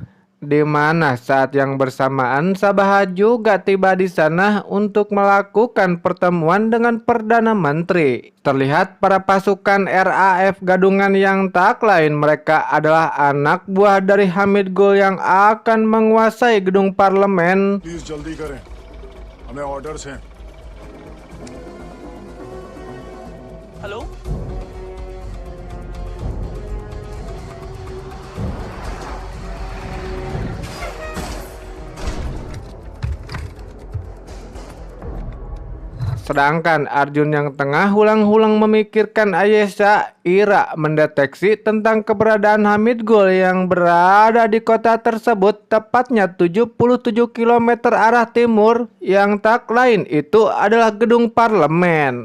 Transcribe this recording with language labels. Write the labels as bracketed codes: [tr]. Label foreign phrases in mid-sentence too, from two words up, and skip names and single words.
[id] Di mana saat yang bersamaan Sabaha juga tiba di sana untuk melakukan pertemuan dengan Perdana Menteri. Terlihat para pasukan RAF gadungan yang tak lain mereka adalah anak buah dari Hamid Gul yang akan menguasai gedung parlemen. [hi] प्लीज जल्दी करें, हमें ऑर्डर्स हैं. [en] Hello? [id] Sedangkan Arjun yang tengah hulang-hulang memikirkan Ayesha, Ira mendeteksi tentang keberadaan Hamid Gul yang berada di kota tersebut, tepatnya 77 km arah timur, yang tak lain itu adalah gedung parlemen.